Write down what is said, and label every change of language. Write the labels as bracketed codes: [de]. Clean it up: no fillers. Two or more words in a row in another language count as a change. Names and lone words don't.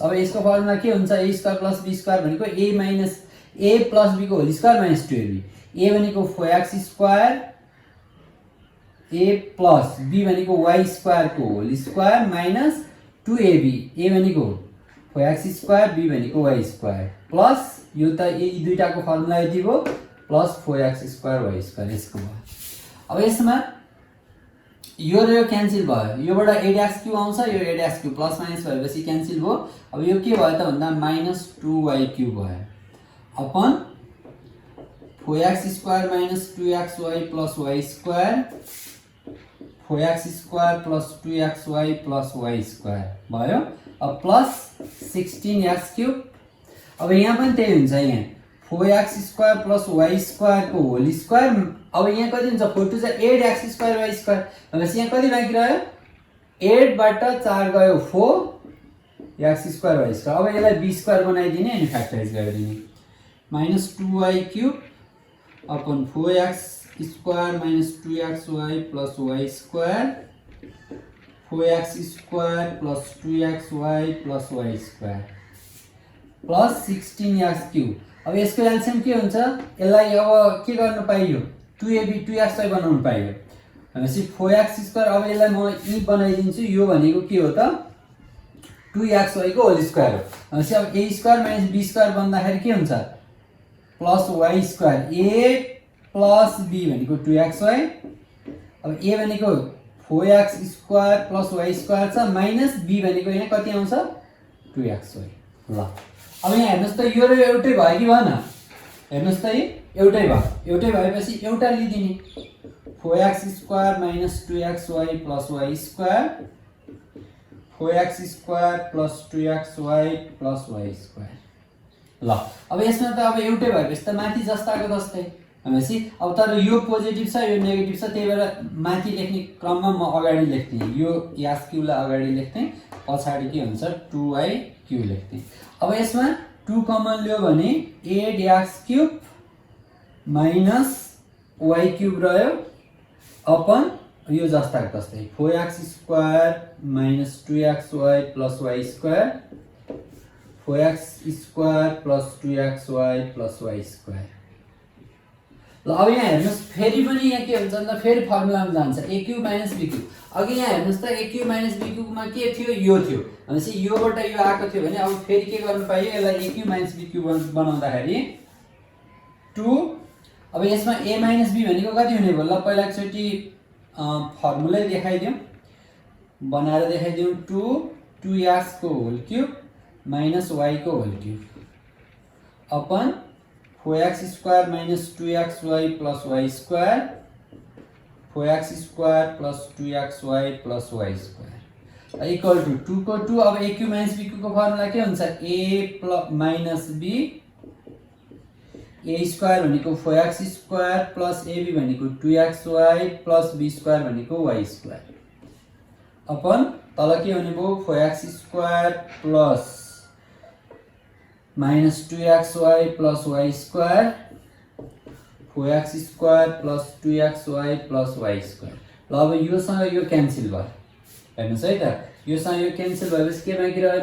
[ne] अब यसको फर्मुला के हुन्छ [en] a square plus b square भनेको a minus a plus b को whole square minus 2ab, a भनेको 4x square a plus b भनेको y square को whole square minus 2ab, a भनेको 4x square b भनेको y square plus [ne] यो त यी दुईटाको फर्मुला यति हो [en] plus 4x square y square [ne] यसको भयो। अब यसमा यो र यो क्यान्सल भयो, योबाट a' क्यूब आउँछ, यो a' क्यूब [en] plus minus [ne] भएपछि क्यान्सल भयो। अब यो के भयो त भन्दा [en] minus 2y cube भयो upon 4x square minus 2xy plus y square 4x square plus 2xy plus y square भयो। अब plus 16x cube. [ne] अब यहाँ पनि त्यही हुन्छ, यहाँ [en] 4x square plus y square को whole square। [ne] अब यहाँ कति हुन्छ [en] 4 to 8x square y square [ne] भनेपछि यहाँ कति बाँकी रह्यो 8 बाट 4 गयो [en] 4 x square y square. [ne] अब यसलाई [en] b square [ne] बनाइदिने अनि फ्याक्टराइज गरिदिने [en] minus 2y cube upon 4x square minus 2xy plus y square 4x square plus 2xy plus y square plus 16x cube. [ne] अब यसको एलसिएम के हुन्छ? यसलाई अब के गर्नु पाइयो? 2ab 2x बनाउनु पाइयो भनेपछि 4x स्क्वायर। अब यसलाई म ई बनाइदिन्छु। यो भनेको के हो त? 2xy को [en] whole square [ne] हो भनेपछि अब [en] a square minus b square [ne] बन्दाखेरि के हुन्छ? [en] plus y square a plus b भनेको 2xy। [ne] अब a भनेको [en] 4x square plus y square [ne] छ माइनस b भनेको यहाँ कति आउँछ? 2xy। ल अब यहाँ हेर्नुस् त यो र एउटै भयो कि भएन? हेर्नुस् त एउटै भयो। एउटै भएपछि एउटा लिदिने [en] 4x square minus 2xy plus y square 4x square plus 2xy plus y square. [ne] ल अब यसमा त अब एउटै भएपछि त माथि जस्ताको जस्तै भनेपछि अब तर यो पोजिटिभ छ यो नेगेटिभ छ त्यही भएर माथि लेख्ने क्रममा म अगाडि लेख्थेँ यो एक्स क्यूलाई अगाडि लेख्थेँ पछाडि के हुन्छ 2y क्यू लेख्थेँ। अब यसमा 2 कमन लियो भने [en] 8x cube minus y cube रह्यो upon [ne] यो जस्ताको जस्तै [en] 4x square minus 2xy plus y square 4x square plus 2xy plus y square. [ne] ल अब यहाँ हेर्नुस् फेरि पनि यहाँ के हुन्छ भन्दा फेरि फर्मुलामा जान्छ [en] a cube minus b cube. [ne] अघि यहाँ हेर्नुस् त [en] a cube minus b [ne] क्यूबमा के थियो? यो थियो भनेपछि योबाट यो आएको थियो भने अब फेरि के गर्नु पाइयो? यसलाई [en] a cube minus b cube [ne] बनाउँदाखेरि 2। अब यसमा [en] a minus b [ne] भनेको कति हुने भयो? ल पहिला एकचोटि फर्मुलै देखाइदिउँ बनाएर देखाइदिउँ [en] 2x को whole cube minus y को whole cube upon 4x square minus 2xy plus y square 4x square plus 2xy plus y square equal to 2 को 2। अब a cube minus b cube [ne] को फर्मुला के हुन्छ? [en] a plus minus b a square भनेको 4x square plus ab भनेको 2xy plus b square भनेको y square upon [ne] तल के हुने भयो? [en] 4x square plus minus 2xy plus y square 4x square plus 2xy plus y square. [ne] ल अब योसँग यो क्यान्सल भयो हेर्नुहोस् है त योसँग यो क्यान्सल भएपछि के बाँकी रह्यो?